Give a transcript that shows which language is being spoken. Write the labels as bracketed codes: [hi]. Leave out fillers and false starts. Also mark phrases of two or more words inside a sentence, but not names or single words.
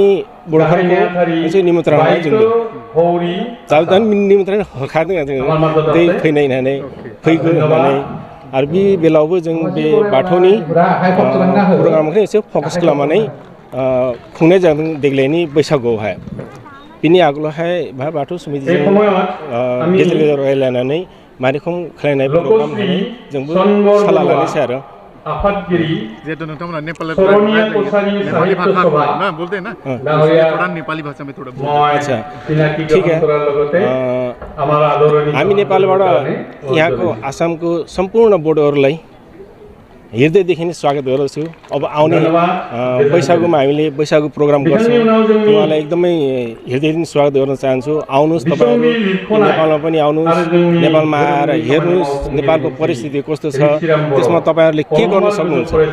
[brx] बर'फोरखौ मोनसे निमन्त्रण होनाय जोंबो दा निमन्त्रण होखादों जोङो दै फैनाय होननानै फैगौ होननानै आरो बे बेलायावबो जों बे बाथौनि प्रग्रामखौ एसे फकास खालामनानै खुंनाय जादों देग्लायनि बैसागुआवहाय बिनि आगोलावहाय बाथौ समितिजों गेजेर गेजेर रायलायनानै मारिखम खालायनाय प्रग्राम होनानै जोंबो साला लानोसै आरो आफादगिरि जिहेतु नोंथांमोना नेपाली भाषा [hi] ना बोलते हैं ना थोड़ा नेपाली भाषा में थोड़ा अच्छा ठीक है [ne] हामी नेपालबाट यहाँको आसामको सम्पूर्ण बोर्डहरूलाई हृदयदेखि नै स्वागत गर्दछु अब आउने बैसागुमा हामीले बैसागु प्रोग्राम गर्छौँ उहाँलाई एकदमै हृदयदेखि स्वागत गर्न चाहन्छु आउनुहोस् तपाईँहरू नेपालमा पनि आउनुहोस् नेपालमा आएर हेर्नुहोस् नेपालको परिस्थिति कस्तो छ त्यसमा तपाईँहरूले के गर्न सक्नुहुन्छ